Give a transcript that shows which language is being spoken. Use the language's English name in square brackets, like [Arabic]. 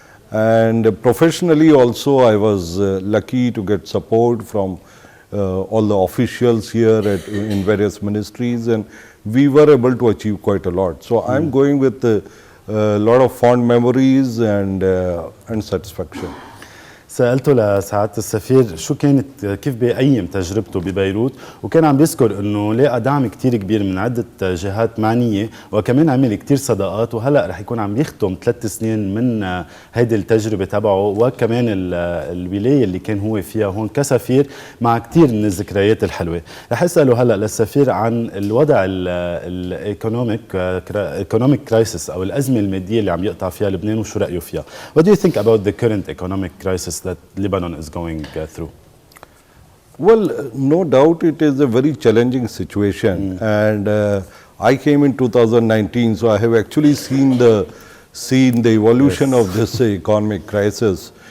[English] And professionally also I was lucky to get support from all the officials here in various ministries, and we were able to achieve quite a lot. So I'm going with a lot of fond memories and satisfaction. [Arabic] سألته لسعادة السفير شو كيف بيقيم تجربته ببيروت، وكان عم بيذكر انه لاقى دعم كتير كبير من عدة جهات معنية، وكمان عمل كتير صداقات، وهلا رح يكون عم يختم 3 سنين من هيدي التجربة تبعه، وكمان الولاية اللي كان هو فيها هون كسفير مع كتير من الذكريات الحلوة. رح اسأله هلا للسفير عن الوضع [English] الايكونوميك كرايسيس [Arabic] او الأزمة المادية اللي عم يقطع فيها لبنان وشو رأيه فيها. [English] What do you think about the current economic crisis that Lebanon is going through? Well, no doubt it is a very challenging situation, and I came in 2019, so I have actually seen the evolution of this economic crisis.